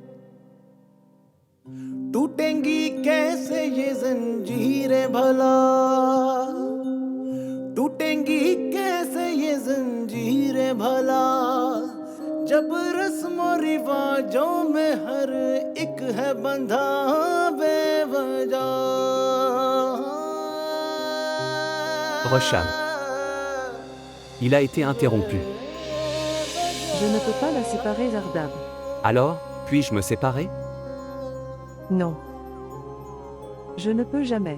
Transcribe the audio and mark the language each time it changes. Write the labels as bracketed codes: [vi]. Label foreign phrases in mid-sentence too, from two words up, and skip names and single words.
[hi] टूटेंगी कैसे ये जंजीरें भला टूटेंगी कैसे ये जंजीरें भला जब रस्मों रिवाजों में हर एक है बंधा बेवजह [fr] Rosham. Il a été interrompu. je ne peux pas la séparer Zardab. Alors, puis-je me séparer? Non. Je ne peux jamais.